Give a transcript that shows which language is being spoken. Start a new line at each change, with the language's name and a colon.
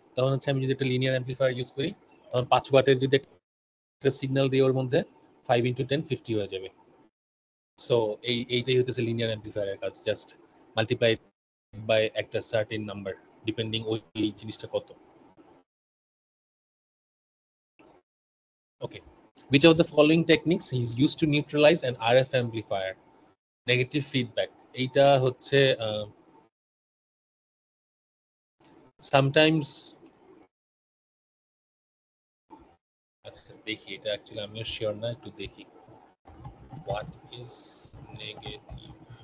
Bangla: তখন হচ্ছে আমি যদি একটা লিনিয়ার অ্যাম্পলিফায়ার ইউজ করি, তখন 5 ওয়াটের যদি একটা সিগন্যাল দিই ওর মধ্যে 5 × 10 50 হয়ে যাবে। সো এইটাই হচ্ছে লিনিয়ার অ্যাম্পলিফায়ারের কাজ, জাস্ট মাল্টিপ্লাই বাই একটা সার্টেন নাম্বার ডিপেন্ডিং ওই জিনিসটা কত।
English: Okay, which of the following techniques is used to neutralize an RF amplifier?
Bangla: Negative feedback, এইটা হচ্ছে sometimes, আচ্ছা দেখি এটা অ্যাকচুয়ালি আমিও শিওর না, একটু দেখি
English: what is negative।